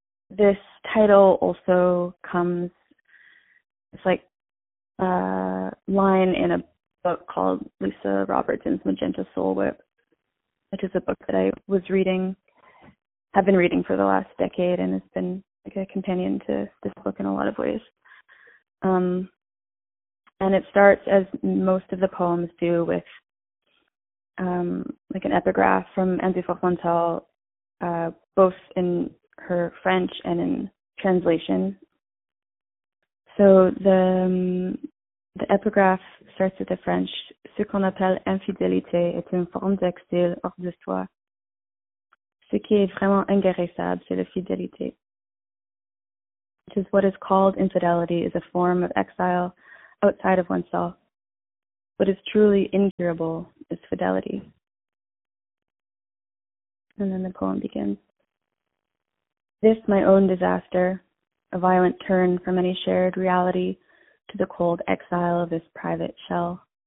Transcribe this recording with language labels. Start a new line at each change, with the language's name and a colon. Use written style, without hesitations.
English: This title also comes, it's like a line in a book called Lisa Robertson's Magenta Soul Whip, which is a book that I was reading, have been reading for the last decade, and it's been like a companion to this book in a lot of ways. And it starts, as most of the poems do, with like an epigraph from Andrew Fontal, both in her French and in translation. So the epigraph starts with the French,
French: ce qu'on appelle infidélité est une forme d'exil hors de soi. Ce qui est vraiment inguérissable, c'est la fidélité.
English: Which is what is called infidelity is a form of exile outside of oneself. What is truly incurable is fidelity. And then the poem begins. This, my own disaster, a violent turn from any shared reality to the cold exile of this private shell.